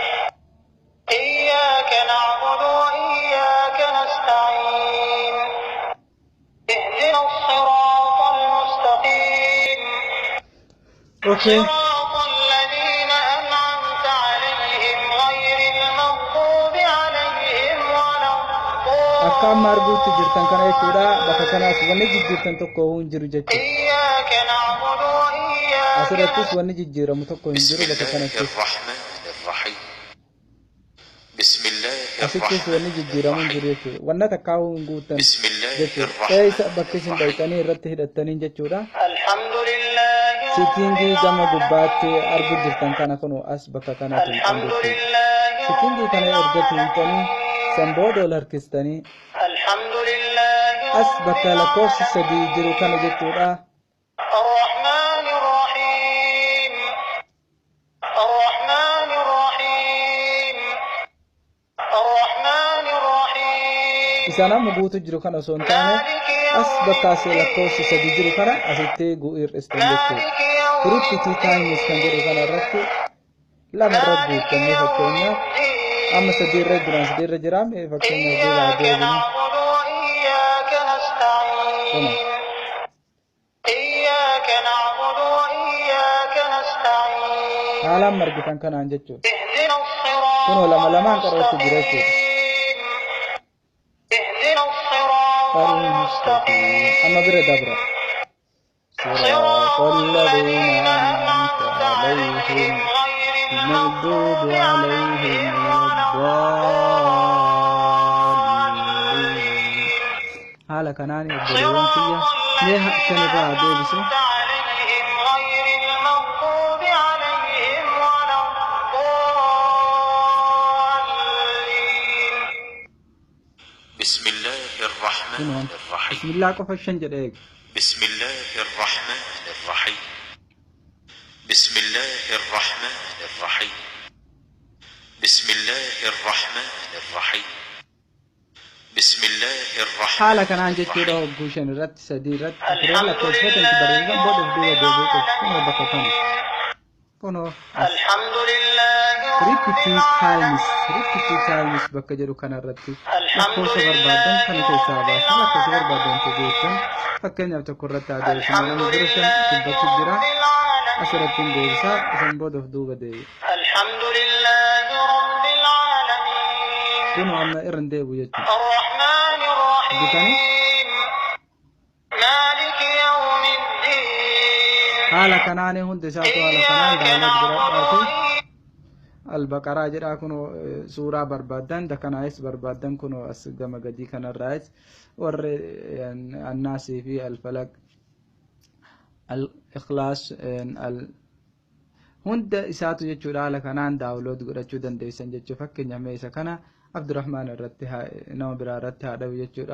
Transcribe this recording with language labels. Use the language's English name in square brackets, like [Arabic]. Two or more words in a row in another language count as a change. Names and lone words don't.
[Arabic] إياك نعبد وإياك نستعين اهدنا الصراط المستقيم صراط الذين أنعمت عليهم غير المغضوب عليهم ولا [Oromo] Akkam marguutti jirtan kana jechuudha bakka kanaas wanni jijjiirtan tokko hin jiru jechuudha. [Arabic] إياك نعبد وإياك [Oromo] Asirrattis wanni jijjiiramu tokko hin jiru bakka kanatti. [Arabic] الرحمن الرحيم بسم الله [Oromo] Asittis wanni [Arabic] الرحمن [Oromo] jijjiiramu hin jiru [Arabic] الرحيم [Oromo] jechuudha. Wanna takkaa'uu hin guutan [Arabic] بسم الله [Oromo] jechuudha. [Arabic] الرحمن [Oromo] Eessa bakka isin dhaqxanii irratti hidhattanii jechuudha. [Arabic] الحمد لله رب [Oromo] Sitingii gama gubbaatti [Arabic] العالمين [Oromo] argu jirtan kana kunoo as bakka kanatti hin [Arabic] الحمد [Oromo] jechuudha. [Arabic] لله [Oromo] Sitingii [Arabic] رب [Oromo] kana erga tuutanii [Arabic] العالمين [Oromo] san booda ol harkistanii [Arabic] الحمد لله [Oromo] as [Arabic] رب [Oromo] bakka lakkoofsi sadii [Arabic] العالمين [Oromo] jiru kana jechuudha. [Arabic] الرحمن الرحيم الرحمن الرحيم الرحمن الرحيم [Oromo] Isaan amma guutu jiru kana osoo hin taane [Arabic] مالك [Oromo] as [Arabic] يوم [Oromo] bakka asii lakkoofsi sadii jiru kana asitti gu'irristan jechuudha. [Arabic] مالك يوم [English] Hirippitii taayimis [Oromo] kan jedhu kana irratti lama irra guutamee fakkeenyaaf amma sadii irra jiran sadii irra jiraame fakkeenyaaf duuba [Arabic] إياك [Oromo] deebinu. [Arabic] نعبد وإياك نستعين إياك نعبد وإياك نستعين [Oromo] Haalaan margitan kanaan jechuudha. [Arabic] اهدنا الصراط [Oromo] Kunoo lama lamaan qarootti jira jechuudha. [Arabic] المستقيم اهدنا الصراط المستقيم [Oromo] Amma bira dabra. [Arabic] صراط الذين أنعمت عليهم المغضوب عليهم ولا الضالين. [Oromo] haala kanaan obboleewwan kiyya mee kan irraa deebisu [Arabic] عليهم غير المغضوب عليهم ولا الضالين بسم الله الرحمن [Oromo] kunoon [Arabic] الرحيم [Oromo] bismillaa qofa shan jedhe eegu. [Arabic] بسم الله الرحمن الرحيم بسم الله الرحمن الرحيم بسم الله الرحمن الرحيم بسم الله الرحمن [Oromo] haala kanaan jechuudha hogguu shan irratti sadii irratti afur [Arabic] الحمد [Oromo] lakkoofsatan barreeffam [Arabic] لله [Oromo] booda [Arabic] رب [Oromo] duuba deebi'u kunoo bakka kana [Arabic] العالمين [Oromo] kunoo [Arabic] الحمد لله رب [Oromo] ripitii [Arabic] العالمين [Oromo] taayimis bakka jedhu kana irratti [Arabic] الحمد [Oromo] lakkoofsa barbaadan kana [Arabic] لله [Oromo] keessaa [Arabic] رب [Oromo] baasan lakkoofsa barbaadan [Arabic] العالمين [Oromo] geessan fakkeenyaaf tokko irratti haa deebisan [Arabic] الحمد [Oromo] nama bira shan [Arabic] لله [Oromo] dubbatu jira [Arabic] رب [Oromo] asirratti hin [Arabic] العالمين [Oromo] deebisaa isan booda of duuba deebi'u [Arabic] الحمد لله رب العالمين [Oromo] kunoo amma irra hin deebi'u jechuudha. [Arabic] الرحمن [Oromo] Bukani [Arabic] الرحيم مالك يوم الدين [Oromo] haala kanaan hundi isaatu haala kanaan [Arabic] إياك [Oromo] daawwat [Arabic] نعبد [Oromo] godhadhaati. [Arabic] وإياك [Oromo] Albaqaraa jedhaa kunoo suuraa barbaadan dakanaayis barbaadan kunoo as gama gadii kanarraayis warri annaasii fi alfalaq al-ikhlaas hunda isaatu jechuudha haala kanaan daawlood godhachuu dandeessan jechuu fakkeenya meesa kana Abdurrahmaan irratti nama biraa irratti haa dhabu jechuudha.